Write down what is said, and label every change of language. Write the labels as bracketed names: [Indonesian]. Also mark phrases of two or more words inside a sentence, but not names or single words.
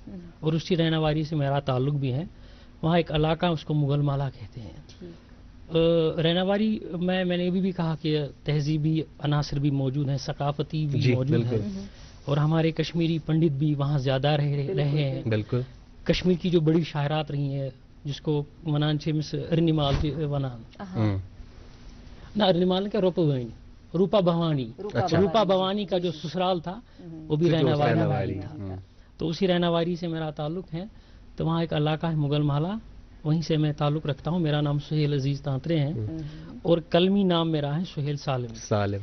[Urdu] اور اسی رہناواری سے میرا تعلق بھی ہے. وہاں ایک علاقہ اس کو مغل مالا کہتے ہیں. رہناواری میں نے یہ بھی کہا کہ تہذیبی عناصر بھی موجود ہیں, ثقافتی بھی موجود ہیں, اور ہمارے کشمیری پنڈت بھی وہاں زیادہ رہے ہیں. بالکل کشمیر کی جو بڑی شاعرات رہی ہیں جس کو [Kashmiri] ونان چھ مس ارنیمال ونان نہ ارنیمال [Urdu] کا روپا بھوانی کا جو سسرال تھا وہ بھی رہناواری تھا. تو اسی رہناواری سے میرا تعلق ہے. تو وہاں ایک علاقہ ہے مغل مالا, وہیں سے میں تعلق رکھتا ہوں. میرا نام سہیل عزیز تانترے ہیں اور کلمی نام میرا ہے سہیل سالم.